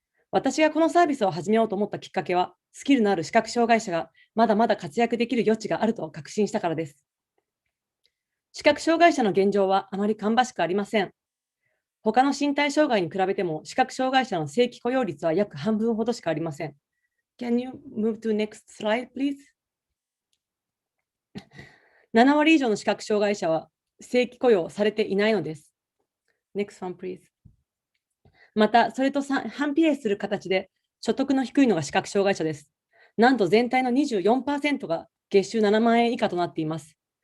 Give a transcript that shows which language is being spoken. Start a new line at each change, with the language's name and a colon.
Japanese: 私がこのサービスを始めようと思ったきっかけは、スキルのある視覚障害者がまだまだ活躍できる余地があると確信したからです。視覚障害者の現状はあまり芳しくありません。他の身体障害に比べても、視覚障害者の正規雇用率は約半分ほどしかありません。
English: Can you move to next slide, please?
Japanese: 7割以上の視覚障害者は正規雇用されていないのです。
English: Next one, please.
Japanese: また、それと反比例する形で、所得の低いのが視覚障害者です。なんと全体の 24% が月収7万円以下となっています。